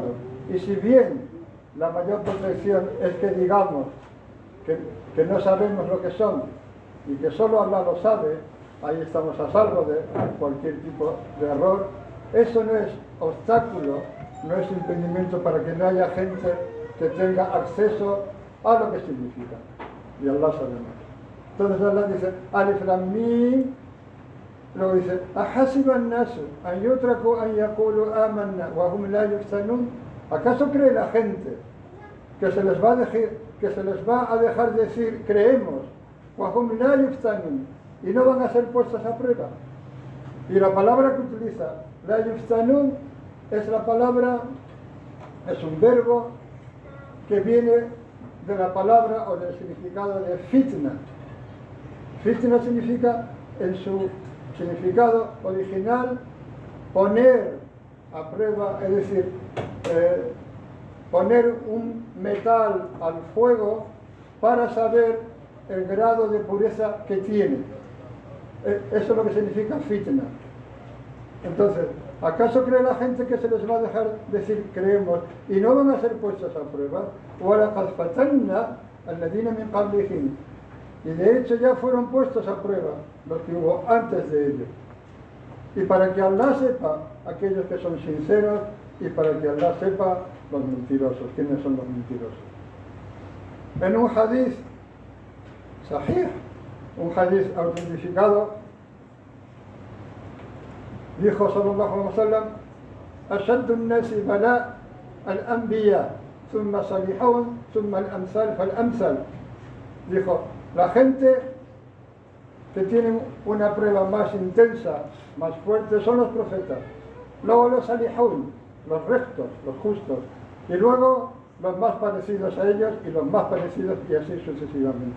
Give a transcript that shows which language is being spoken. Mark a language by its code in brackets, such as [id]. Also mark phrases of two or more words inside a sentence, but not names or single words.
[es] Y si bien la mayor protección es que digamos que no sabemos lo que son y que solo Allah lo sabe, ahí estamos a salvo de cualquier tipo de error, eso no es obstáculo, no es impedimento para que no haya gente que tenga acceso a lo que significa. Y Allah sabe más. Entonces Allah dice, [ar] ألف لام ميم, [es] luego dice, [ar] أحسب الناس أن يتركوا أن يقولوا آمنا وهم لا يفتنون. [es] ¿Acaso cree la gente que se les va a dejar decir creemos, [ar] وهم لا يفتنون, [es] y no van a ser puestas a prueba? Y la palabra que utiliza, [ar] لا يفتنون, [es] es un verbo que viene de la palabra o del significado de fitna. Fitna significa, en su significado original, poner a prueba, es decir, poner un metal al fuego para saber el grado de pureza que tiene. Eso es lo que significa fitna. Entonces, ¿acaso cree la gente que se les va a dejar decir creemos y no van a ser puestos a prueba? [ar] وَلَقَدْ فَتَنَّا الَّذِينَ مِنْ قَبْلِهِمْ. [es] Y de hecho ya fueron puestos a prueba los que hubo antes de ellos. Y para que Allah sepa aquellos que son sinceros y para que Allah sepa los mentirosos, quiénes son los mentirosos. En un [ar] حديث صحيح, [es] un hadith autentificado, dijo [ar] صلى الله عليه وسلم, أشد الناس بلاء الأنبياء ثم صالحون ثم الأمثال فالأمثال. [es] Dijo, la gente que tiene una prueba más intensa, más fuerte, son los profetas, luego los salihun, los rectos, los justos, y luego los más parecidos a ellos y los más parecidos, y así sucesivamente.